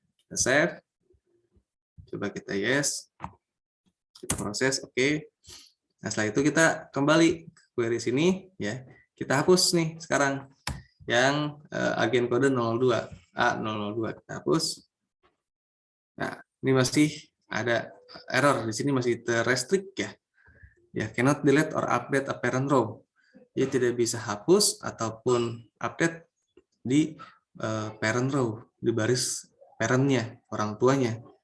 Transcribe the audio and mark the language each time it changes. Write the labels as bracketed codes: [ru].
[id] Kita save, coba kita yes, kita proses, oke. Nah setelah itu kita kembali ke query sini, ya kita hapus nih sekarang yang agen kode 02 A002 kita hapus. Nah ini masih ada error di sini, masih terrestrict ya. [en] Ya cannot delete or update a parent row. [id] Dia tidak bisa hapus ataupun update di parent row, di baris parentnya, orang tuanya.